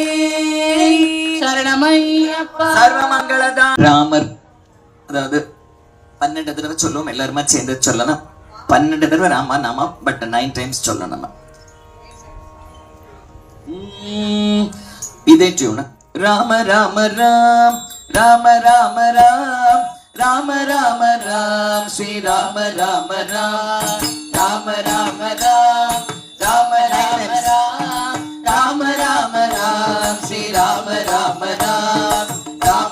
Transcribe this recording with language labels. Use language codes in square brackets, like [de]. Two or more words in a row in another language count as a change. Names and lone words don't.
[ta] சரணமையப்பா சர்வமங்களதான். ராமர் அதாவது 12 தடவை சொல்லுவோம், எல்லாருமா சேர்ந்து சொல்லலாம். 12 தடவை ராமா நாமா, பட் 9 டைம்ஸ் சொல்லணும் நம்ம. இதே டியூன். ராம ராம ராம் ராம ராம ராம் ராம ராம ராம் ஸ்ரீ ராம ராம ராம் ராம ராம ராம் ராம ராம ராம் ராம ராம ராம் ஸ்ரீ ராம ராம ராம் ராம